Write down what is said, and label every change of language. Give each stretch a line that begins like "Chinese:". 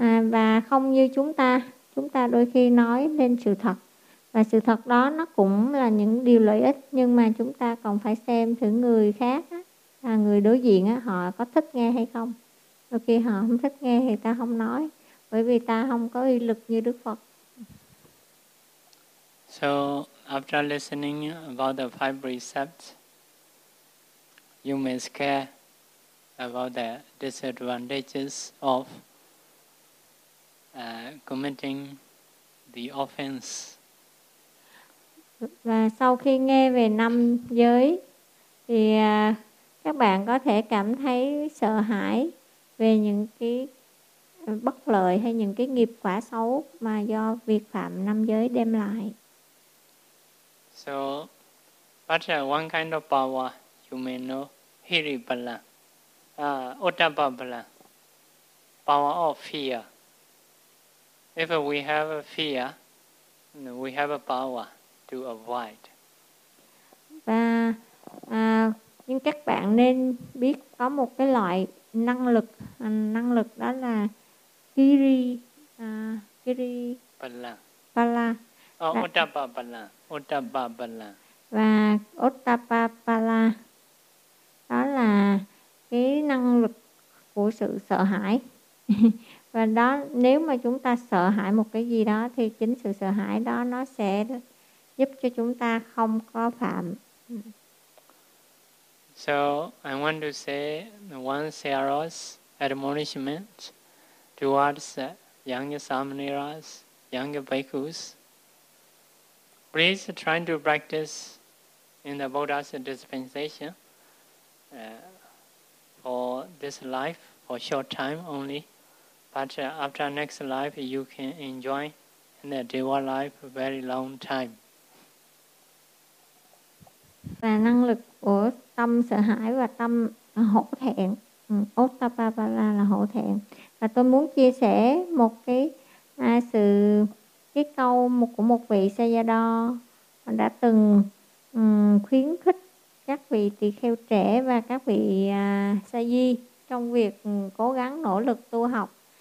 Vietnamese: Và không như chúng ta đôi khi nói lên sự thật, và sự thật đó nó cũng là những điều lợi ích, nhưng mà chúng ta còn phải xem thử người khác, người đối diện họ có thích nghe hay không. Đôi khi họ không thích nghe thì ta không nói, bởi vì ta không có uy lực như Đức Phật.
English: So after listening about the five precepts, you may care about the disadvantages of committing the offense.
Vietnamese: Và sau khi nghe về năm giới thì các bạn có thể cảm thấy sợ hãi về những cái bất lợi hay những cái nghiệp quả xấu mà do việc phạm năm giới đem lại.
English: So, but one kind of power you may know, Hiribala, Otapabala, power of fear. If we have a fear, we have a power to avoid.
Vietnamese: Và nhưng các bạn nên biết có một cái loại năng lực đó là Hiri, Hiri
Pali: Bala. Bala. Otapabala. Otapabala.
Vietnamese: Và Otapabala đó là cái năng lực của sự sợ hãi. Và đó, nếu mà chúng ta sợ hãi một cái gì đó thì chính sự sợ hãi đó nó sẽ giúp cho chúng ta không có phạm.
English: So I want to say one serious admonishment towards young samaniras, young bhikkhus. Please try to practice in the Buddha's dispensation for this life, for short time only. But after next life, you can enjoy in the Deva life very long time.
Vietnamese: Và năng lực của tâm sợ hãi và tâm hổ thẹn, Ottapabala là hổ thẹn. Và tôi muốn chia sẻ một cái sự cái câu một của một vị Sayadaw đã từng khuyến khích các vị tỳ kheo trẻ và các vị sa di trong việc cố gắng nỗ lực tu học.